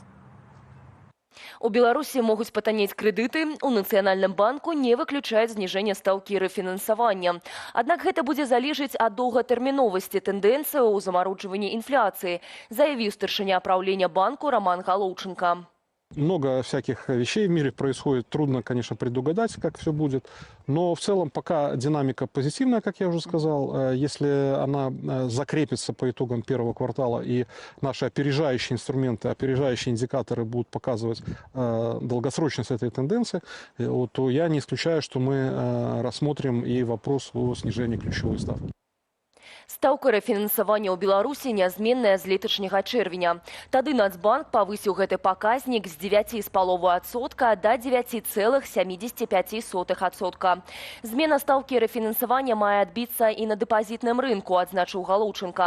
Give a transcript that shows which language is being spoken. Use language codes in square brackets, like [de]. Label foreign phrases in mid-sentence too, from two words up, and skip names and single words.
[be] У Беларусі могуць патаннець крэдыты, у Нацыянальным банку не выключаюць зніжэнне стаўкі рэфінансавання. Аднак гэта будзе залежыць ад доўгатэрміновасці тэндэнцыі ў замароджванні інфляцыі, заявіў старшыня праўлення банку Роман Галоўченко. [ru] Много всяких вещей в мире происходит. Трудно, конечно, предугадать, как все будет. Но в целом пока динамика позитивная, как я уже сказал. Если она закрепится по итогам первого квартала и наши опережающие инструменты, опережающие индикаторы будут показывать долгосрочность этой тенденции, то я не исключаю, что мы рассмотрим и вопрос о снижении ключевой ставки. [be] Стаўка рэфінансавання ў Беларусі нязменная з леташняга чэрвеня. Тады Нацбанк павысіў гэты паказнік з 9,5% да 9,75%. Змена стаўкі рэфінансавання мае адбіцца і на дэпазітным рынку, адзначыў Галоўченко.